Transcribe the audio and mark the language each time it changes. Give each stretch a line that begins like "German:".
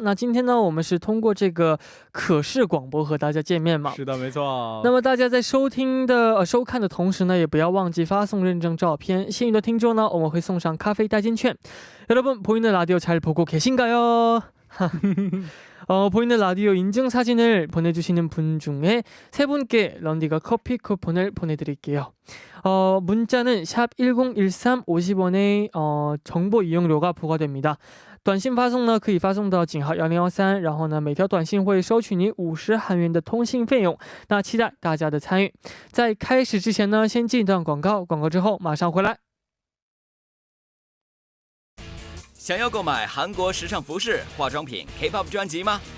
Chinese: 那今天呢，我们是通过这个可视广播和大家见面嘛。是的，没错。那么大家在收看的同时呢，也不要忘记发送认证照片。幸运的听众呢，我们会送上咖啡代金券。
Korean: 여러분 보이는 라디오 잘 보고 계신가요? 보이는 라디오 인증 사진을 보내주시는 분 중에 3분께 런디가 커피 쿠폰을 보내드릴게요. 문자는 샵 1013 50원의 정보 이용료가 부과됩니다.
Chinese: 短信发送呢可以发送到井号1013，然后呢每条短信会收取你50韩元的通信费用。那期待大家的参与。在开始之前呢，先进一段广告，广告之后马上回来。想要购买韩国时尚服饰、化妆品、K-pop 专辑吗？